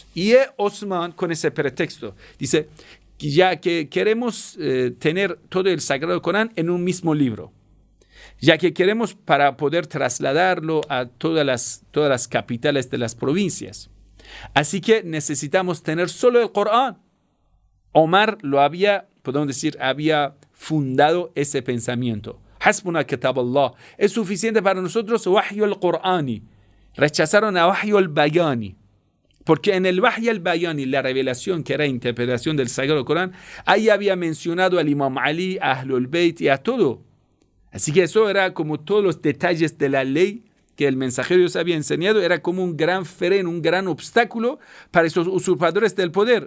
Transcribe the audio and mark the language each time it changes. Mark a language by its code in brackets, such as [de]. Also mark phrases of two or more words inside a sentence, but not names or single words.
[es] Y Osman, con ese pretexto, dice, ya que queremos tener todo el Sagrado Corán en un mismo libro, ya que queremos para poder trasladarlo a todas las capitales de las provincias. Así que necesitamos tener solo el Corán. Omar había fundado ese pensamiento. [ar] حسبنا كتاب الله. [es] Es suficiente para nosotros [ar] وحي القرآني. [es] Rechazaron a [ar] وحي البياني. [es] Porque en el [ar] وحي البياني, [es] la revelación que era interpretación del Sagrado Corán, ahí había mencionado al Imam Ali, a Ahlul Bayt y a todo. Así que eso era como todos los detalles de la ley que el mensajero Dios había enseñado, era como un gran freno, un gran obstáculo para esos usurpadores del poder.